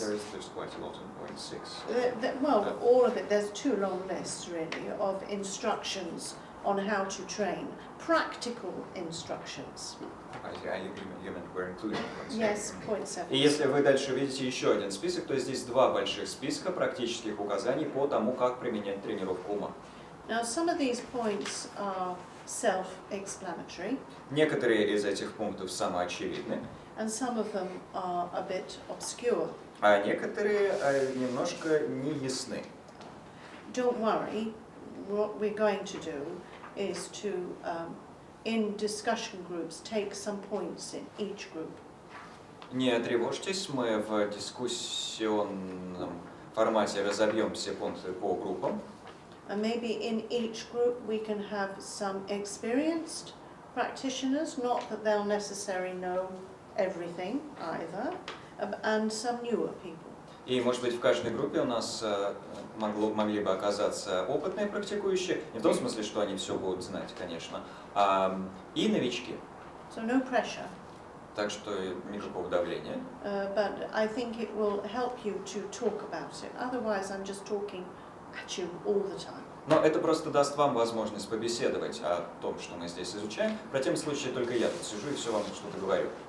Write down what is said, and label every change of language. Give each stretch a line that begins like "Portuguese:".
English: There's quite a lot in point 6. Well, all of it. There's 2 long lists, really, of instructions on how to train. Practical instructions. You meant we're including point 7. Yes, point 7.
Russian: И если вы дальше видите еще один список, то здесь 2 больших списка практических указаний по тому, как применять тренировку ума.
English: Now, some of these points are self-explanatory.
Russian: Некоторые из этих пунктов самоочевидны,
English: And some of them are a bit obscure.
Russian: а некоторые немножко неясны.
English: Don't worry, what we're going to do is to, in discussion groups, take some points in each group.
Russian: Не тревожьтесь, мы в дискуссионном формате разобьем все пункты по группам.
English: And maybe in each group we can have some experienced practitioners, not that they'll necessarily know everything either, and some newer people.
Russian: И, может быть, в каждой группе у нас могли бы оказаться опытные практикующие, не в том смысле, что они все будут знать, конечно, и новички.
English: So no pressure.
Russian: Так что никакого давления.
English: But I think it will help you to talk about it. Otherwise, I'm just talking at you all the time.
Russian: Но это просто даст вам возможность побеседовать о том, что мы здесь изучаем. В противном случае только я тут сижу и все вам что-то говорю.